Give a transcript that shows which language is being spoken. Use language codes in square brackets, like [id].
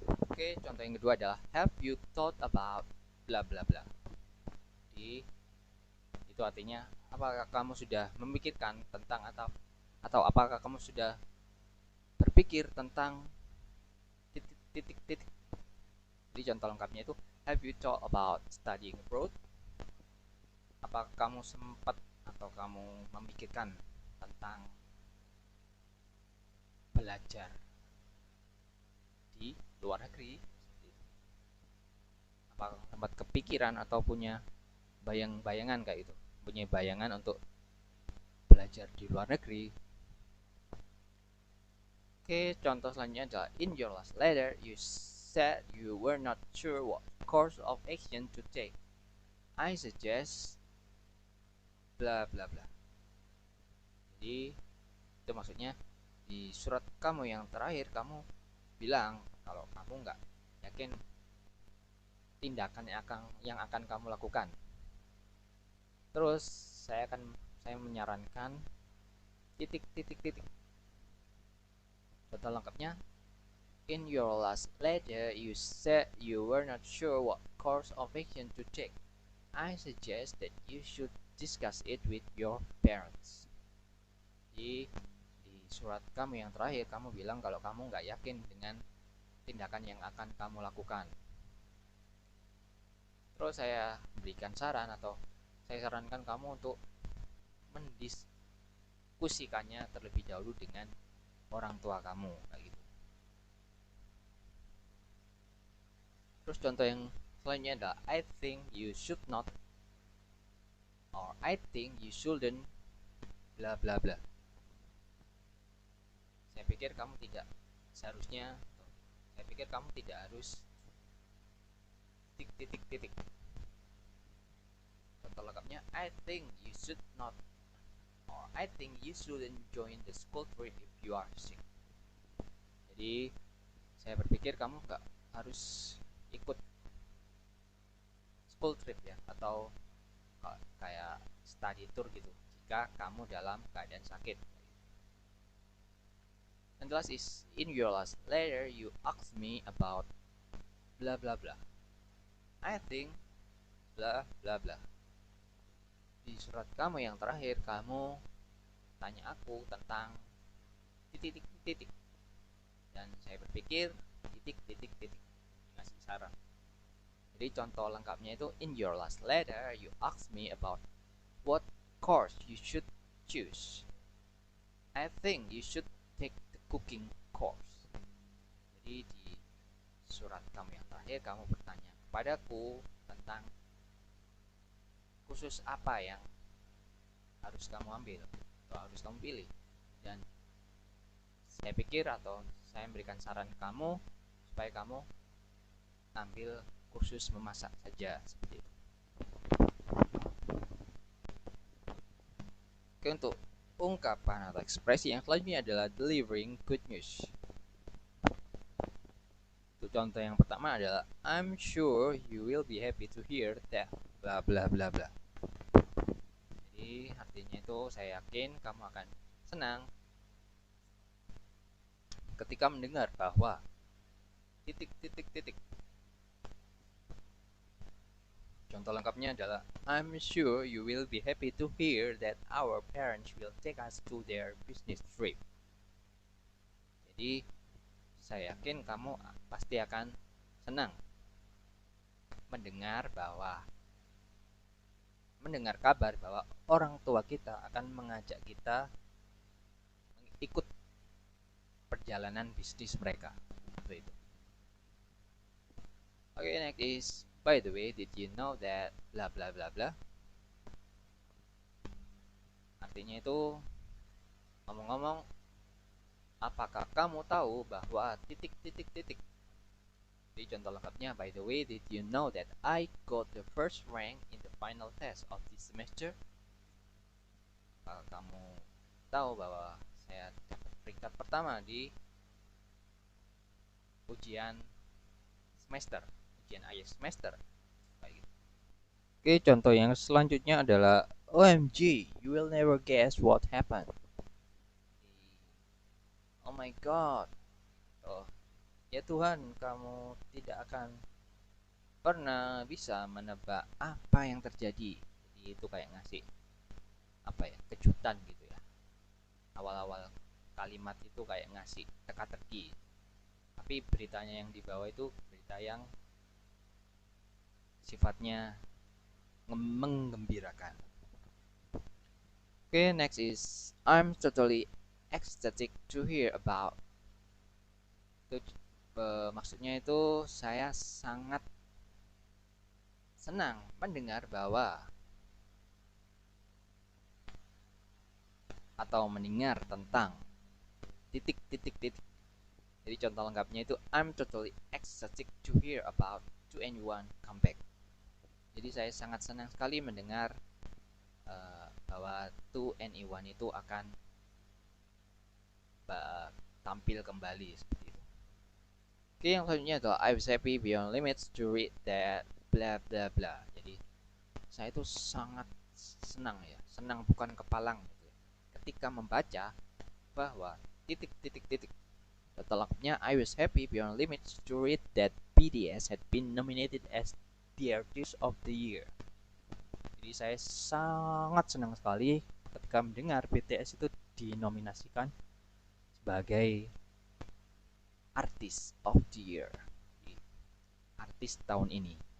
[id] Oke, contoh yang kedua adalah [en] have you thought about bla bla [id] bla. Jadi itu artinya apakah kamu sudah memikirkan tentang atau apakah kamu sudah berpikir tentang titik titik titik. Jadi contoh lengkapnya itu [en] have you thought about studying abroad. [id] Apakah kamu sempat atau kamu memikirkan tentang belajar di luar negeri? Apakah sempat kepikiran atau punya bayang-bayangan kayak itu, punya bayangan untuk belajar di luar negeri? Oke, contoh selanjutnya adalah [en] in your last letter you said you were not sure what course of action to take. I suggest bla bla bla. [id] Jadi itu maksudnya di surat kamu yang terakhir kamu bilang kalau kamu nggak yakin tindakan yang akan kamu lakukan. Terus saya menyarankan titik titik titik. Contoh lengkapnya, [en] in your last letter you said you were not sure what course of action to take. I suggest that you should discuss it with your parents. [id] Jadi di surat kamu yang terakhir kamu bilang kalau kamu nggak yakin dengan tindakan yang akan kamu lakukan. Terus saya berikan saran atau saya sarankan kamu untuk mendiskusikannya terlebih dahulu dengan orang tua kamu kayak gitu. Terus contoh yang selanjutnya adalah [en] I think you should not, or I think you shouldn't bla bla bla. [id] Saya pikir kamu tidak seharusnya, saya pikir kamu tidak harus titik titik titik. Contoh lengkapnya [en] I think you should not, or I think you shouldn't join the school trip if you are sick. [id] Jadi saya berpikir kamu nggak harus ikut [en] school trip [id] ya, atau kayak study tour gitu jika kamu dalam keadaan sakit. [en] And the last is in your last letter you asked me about bla bla bla. I think bla bla bla. [id] Di surat kamu yang terakhir kamu tanya aku tentang titik titik, dan saya berpikir titik titik titik ngasih saran. Jadi contoh lengkapnya itu [en] in your last letter you asked me about what course you should choose. I think you should take the cooking course. [id] Jadi di surat kamu yang terakhir kamu bertanya kepadaku tentang kursus apa yang harus kamu ambil atau harus kamu pilih, dan saya pikir atau saya memberikan saran ke kamu supaya kamu ambil kursus memasak saja, seperti itu. Oke, untuk ungkapan atau ekspresi yang selanjutnya adalah [en] delivering good news. [id] Untuk contoh yang pertama adalah [en] I'm sure you will be happy to hear that bla bla bla bla. [id] Jadi artinya itu saya yakin kamu akan senang ketika mendengar bahwa titik titik titik. Contoh lengkapnya adalah [en] I'm sure you will be happy to hear that our parents will take us to their business trip. [id] Jadi saya yakin kamu pasti akan senang mendengar kabar bahwa orang tua kita akan mengajak kita ikut perjalanan bisnis mereka. Seperti itu. [en] Oke, next is by the way, did you know that bla bla bla bla. [id] Artinya itu ngomong-ngomong, apakah kamu tahu bahwa titik titik titik. Jadi contoh lengkapnya, [en] by the way, did you know that I got the first rank in the final test of this semester? [id] Apakah kamu tahu bahwa saya dapat peringkat pertama di ujian semester, ujian akhir semester. Oke, contoh yang selanjutnya adalah [en] OMG, you will never guess what happened. Oh my god. [id] Oh, ya Tuhan, kamu tidak akan pernah bisa menebak apa yang terjadi. Jadi itu kayak ngasih apa ya, kejutan gitu ya. Awal-awal kalimat itu kayak ngasih teka-teki. Tapi beritanya yang di bawah itu berita yang sifatnya menggembirakan. [en] Okay, next is I'm totally ecstatic to hear about. [id] Itu maksudnya itu saya sangat senang mendengar bahwa atau mendengar tentang titik titik titik. Jadi contoh lengkapnya itu [en] I'm totally ecstatic to hear about 2NE1 comeback. [id] Jadi saya sangat senang sekali mendengar bahwa 2NE1 itu akan tampil kembali seperti itu. Oke, yang selanjutnya adalah [en] I was happy beyond limits to read that bla bla bla. [id] Jadi saya itu sangat senang ya, senang bukan kepalang gitu ya, ketika membaca bahwa titik titik titik. Contoh lengkapnya [en] I was happy beyond limits to read that BTS had been nominated as the Artist of the Year. [id] Jadi saya sangat senang sekali ketika mendengar BTS itu dinominasikan sebagai Artist of the Year, artis tahun ini.